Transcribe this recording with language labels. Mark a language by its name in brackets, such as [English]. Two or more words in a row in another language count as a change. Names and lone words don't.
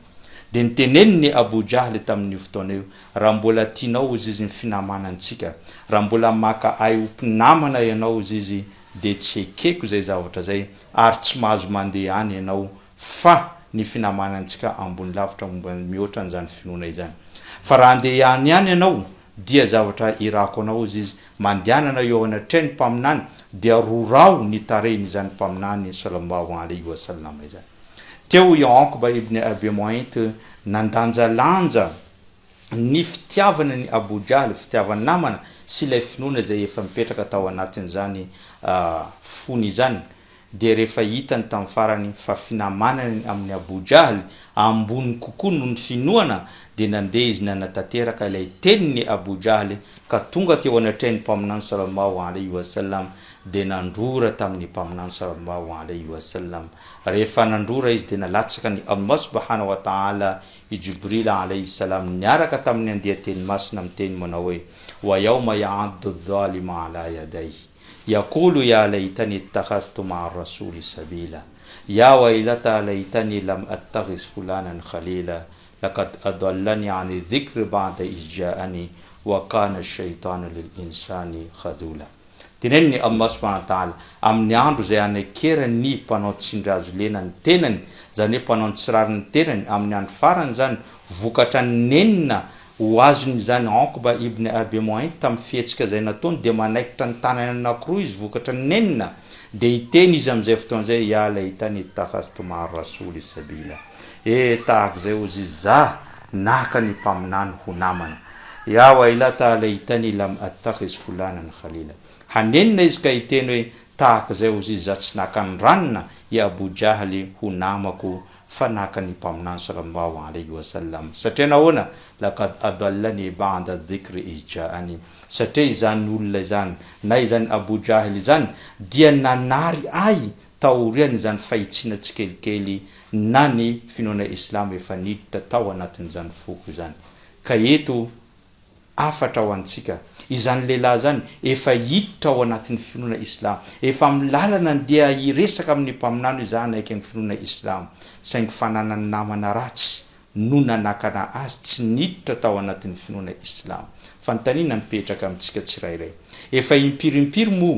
[Malagasy] De niteneniny Abu Jahl tamin'ny fotoana io, raha mbola tianao izy ny finamanantsika, raha mbola maka ay mpinamana ianao izy de tsy ekeko zay zavatra zay ary tsy mahazo mandeha any ianao fa ny finamanantsika ambony lavitra mihoatra an'izany finoana izany. Fa raha andeha any ianao dia zavatra irako anao izy mandehanana eo anatrehany mpaminany dia rorao ny tarehiny izany mpaminany [Arabic] صلى الله عليه وسلم [Malagasy] izany. Teo Uqba ibn Abi Mu'ayt nandanjalanja ny fitiavana ny Abu Jahl, fitiavana namana sy ilay finoana zay efa mipetraka tao anatin'izany fony izany. De rehefa hitany tamin'ny farany fa finamanany amin'ny Abu Jahl ambony kokoa noho ny finoana, de nandeha izy nanatanteraka ilay teniny Abu Jahl ka tonga teo anatrehany mpaminany [Arabic] صلى الله عليه وسلم, [Malagasy] de nandrora tamin'ny mpaminany [Arabic] صلى الله عليه وسلم. [Malagasy] Rehefa nandrora izy de nalatsaka ny [Arabic] الله سبحانه وتعالى [Malagasy] i Jibril [Arabic] عليه السلام [Malagasy] niaraka tamin'ny andeha teny masina miteny manao hoe [Arabic] ويوم يعض الظالم على يديه يقول يا ليتني اتخذت مع الرسول سبيلا يا ويلتا ليتني لم أتخذ فلانا خليلا لقد أضلني عن الذكر بعد إذ جاءني وكان الشيطان للإنسان خذولا. [Malagasy] Teneniny [Arabic] الله سبحانه وتعالى [Malagasy] amin'ny andro zay anakerany mpanao tsindrazo lena ny tenany, zany hoe mpanao tsirary ny tenany amin'ny andro farany zany, vokatra nenina ho azony zany Uqba ibn Abi Mu'ayt tamin'ny fihetsika zay nataony, de manaikitra ny tanany anankiroa izy vokatra nenina, de hiteny izy amin'izay fotoan'izay [Arabic] يا ليتني اتخذت مع الرسول سبيلا, [Malagasy] tahaka zay ozy za naka ny mpaminany ho namana, [Arabic] يا ويلتا ليتني لم أتخذ فلانا خليلا, [Malagasy] hanenina izy ka hiteny hoe tahaka zay ozy za tsy naka ny ranona i Abu Jahl ho namako fa naka ny mpaminany [Arabic] صلى الله عليه وسلم. [Malagasy] Satria nahoana? [Arabic] لقد أضلني بعد الذكر إذ جاءني, [Malagasy] satria izany olona izany na izany Abu Jahl izany dia nanary ay taoriany izany fahitsina tsikelikely na ny finoana islam efa niditra tao anatin'izany foko izany. Ka eto afatra ho antsika izany lehilahy zany efa hiditra ao anatin'ny finoana islam efa milalana dia iresaka amin'ny mpaminano izany aiky ny finoana islam saingy fananany namana ratsy no nanakana azy tsy niditra tao anatin'ny finoana islam fantanina mipetraka amintsika tsirairay efa impirimpiry mo